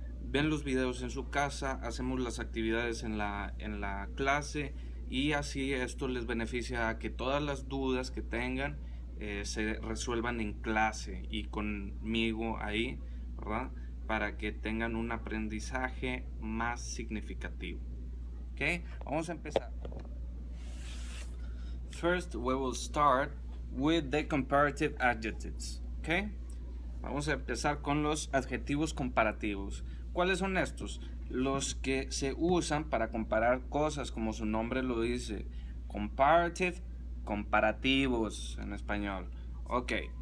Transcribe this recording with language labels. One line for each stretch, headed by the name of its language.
Spanish: Ven los videos en su casa, hacemos las actividades en la clase y así esto les beneficia a que todas las dudas que tengan se resuelvan en clase y conmigo ahí, ¿verdad? Para que tengan un aprendizaje más significativo. ¿Ok? Vamos a empezar.
English: First, we will start with the comparative adjectives.
Spanish: ¿Ok? Vamos a empezar con los adjetivos comparativos. ¿Cuáles son estos? Los que se usan para comparar cosas, como su nombre lo dice. Comparative, comparativos en español. Ok.